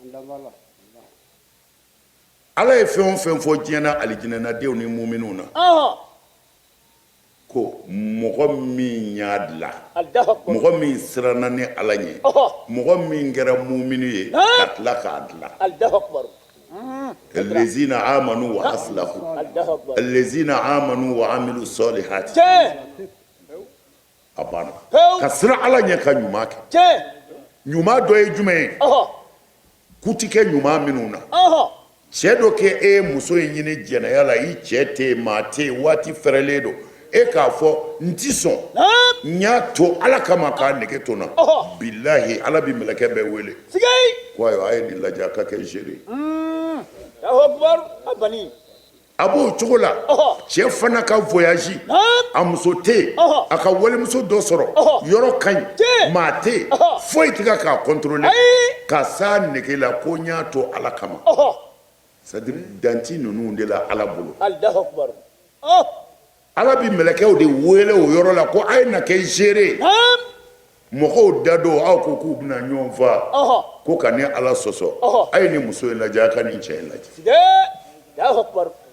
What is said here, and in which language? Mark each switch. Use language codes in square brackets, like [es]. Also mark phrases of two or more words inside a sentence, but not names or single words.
[bm] ala ye fɛn o fɛn fɔ diɲɛ na alijinɛnadenw ni muminunw na ɔhɔ ko mɔgɔ min y'a dilan [ar] الله أكبر [bm] mɔgɔ min siranna ni ala ɲɛ ɔhɔ mɔgɔ min kɛra muminu ye ka tila k'a dilan [ar] الله أكبر الذين آمنوا وأصلحوا الله أكبر الذين آمنوا وعملوا الصالحات [bm] cɛ abana Hew. ka siran ala ɲɛ ka ɲuman kɛ cɛ ɲuman dɔ ye jumɛn ye ɔhɔ ku ti kɛ ɲuman minnu na ɔhɔ cɛ dɔ kɛ e ye muso in ɲini jɛnɛya la i cɛ tɛ yen maa tɛ yen waati fɛrɛlen don e k'a fɔ n ti sɔn n y'a to ala kama k'a nege to n na Ɔhɔ. bilahi ala bɛ mɛlɛkɛ bɛɛ wele siga ko ayiwa a ye nin lajɛ a ka kɛ zere [ar] الله أكبر abani [bm] a b'o cogo la Ɔhɔ. cɛ fana ka voyage a muso tɛ yen Ɔhɔ. a ka walimuso dɔ sɔrɔ Ɔhɔ. yɔrɔ ka ɲi Tiɲɛ. maa tɛ yen Ɔhɔ. foyi tɛ ka k'a contrôler Ayi. ka s'a nege la ko n y'a to ala kama ɔhɔ [fr] c'est à dire [bm] danti ninnu de la ala bolo [ar] الله أكبر ɔh [bm] ala bɛ mɛlɛkɛw de wele o yɔrɔ la ko a ye na kɛ gere mɔgɔw da don aw ko k'u bɛna ɲɔgɔn faa ɔhɔ ko ka ni ala sɔsɔ Ɔhɔ. a ye ni muso in lajɛ a ka nin cɛ in lajɛ siga [ar] الله أكبر